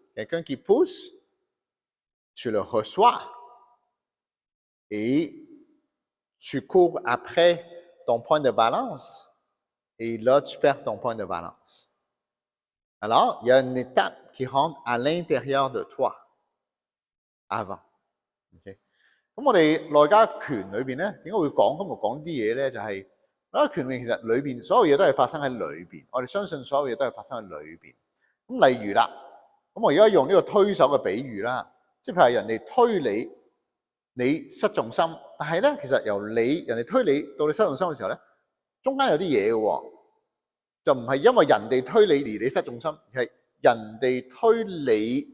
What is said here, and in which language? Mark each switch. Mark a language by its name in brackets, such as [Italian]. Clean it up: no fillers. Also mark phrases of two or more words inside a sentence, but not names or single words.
[French] Quelqu'un qui pousse, tu le reçois et tu cours après ton point de balance et là, tu perds ton point de balance. Alors, il y a une étape qui rentre à l'intérieur de toi avant. Okay? [Cantonese] 咁我哋內家拳裏邊咧，點解會講今日講啲嘢咧？就係內家拳裏面其實裏邊所有嘢都係發生喺裏邊，我哋相信所有嘢都係發生喺裏邊。咁例如啦，咁我而家用呢個推手嘅比喻啦，即係譬如人哋推你，你失重心，但係咧其實由人哋推你到你失重心嘅時候咧，中間有啲嘢嘅喎，就唔係因為人哋推你而你失重心，而係人哋推你。